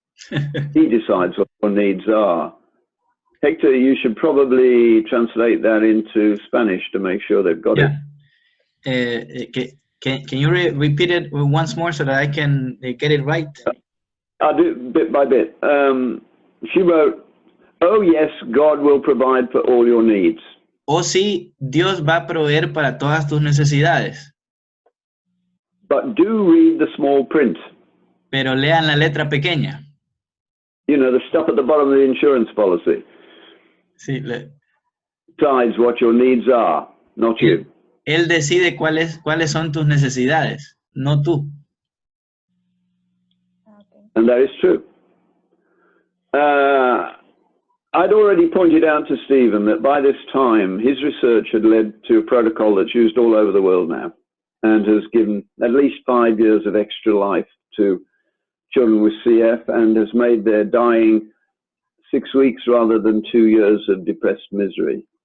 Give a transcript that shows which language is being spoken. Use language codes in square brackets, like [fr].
[en] He decides what your needs are. Hector, you should probably translate that into Spanish to make sure they've got it. Can you repeat it once more so that I can get it right? I'll do bit by bit. She wrote, oh yes, God will provide for all your needs. [es] Oh sí, Dios va a proveer para todas tus necesidades. [en] But do read the small print. [es] Pero lean la letra pequeña. [en] You know, the stuff at the bottom of the insurance policy. [es] Sí, [en] decides what your needs are, not you. [es] Él decide cuáles son tus necesidades, no tú. [en] Okay. And that is true. I'd already pointed out to Stephen that by this time his research had led to a protocol that's used all over the world now and has given at least 5 years of extra life to children with CF and has made their dying 6 weeks rather than 2 years of depressed misery.